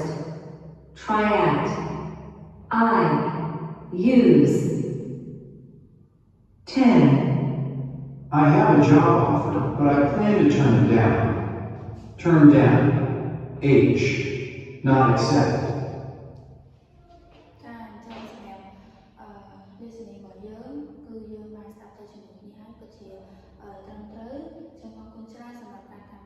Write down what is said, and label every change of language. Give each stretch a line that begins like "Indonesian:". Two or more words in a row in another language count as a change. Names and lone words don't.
English: Try out. I. Use. 10. I have a job offer, but I plan to turn it down. Turn down. H. Not accept.
Khmer: ចាអញ្ចឹងសម្រាប់listening របស់យើងគឺយើងបានស្ដាប់ទៅជាមួយគ្នាហើយពិតជាត្រឹមត្រូវចឹងអរគុណច្រើនសម្រាប់ការ